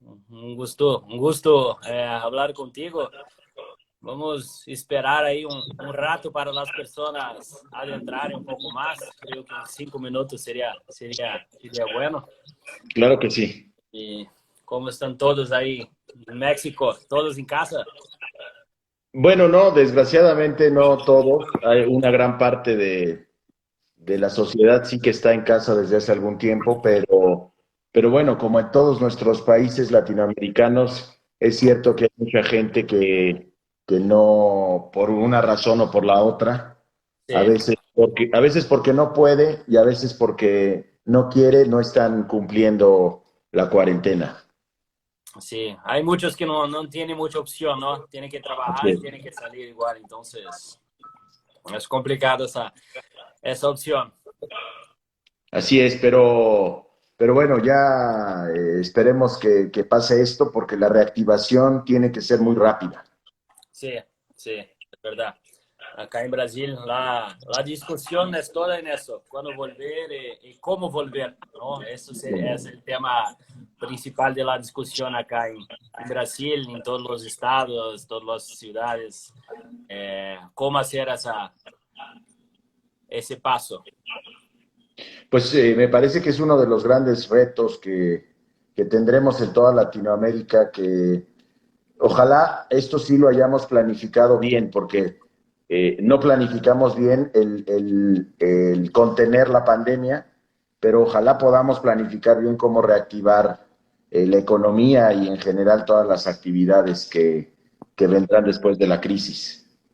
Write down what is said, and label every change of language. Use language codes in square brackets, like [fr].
[es] Un gusto hablar contigo. [pt] Vamos esperar aí um rato para as pessoas adentrarem um pouco mais. Creio que uns 5 minutos seria [es] bueno. Claro que sí. [pt] E como estão todos aí em México? Todos em casa? [es] Bueno, no, desgraciadamente no todos. Hay una gran parte de la sociedad sí que está en casa desde hace algún tiempo, pero bueno, como en todos nuestros países latinoamericanos, es cierto que hay mucha gente que no, por una razón o por la otra, [pt] Sim, [es] a veces porque no puede y a veces porque no quiere, no están cumpliendo la cuarentena. [pt] sim. Há muitos que não têm muita opção, não? Têm que trabalhar e têm que sair igual. Então, é complicado essa opção. [es] Así es, pero bueno, ya esperemos que pase esto porque la reactivación tiene que ser muy rápida. [pt] Sim, sim, é verdade. [es] Acá [pt] em Brasil, a discussão é toda nisso, quando [es] volver [pt] e como volver, não? Esse é o tema principal da discussão [es] acá [pt] em Brasil, em todos os estados, todas as cidades, como fazer esse passo. [es] Pues me parece que es uno de los grandes retos que tendremos en toda Latinoamérica, que ojalá esto sí lo hayamos planificado bien, porque no planificamos bien el contener la pandemia, pero ojalá podamos planificar bien cómo reactivar la economía y en general todas las actividades que vendrán después de la crisis.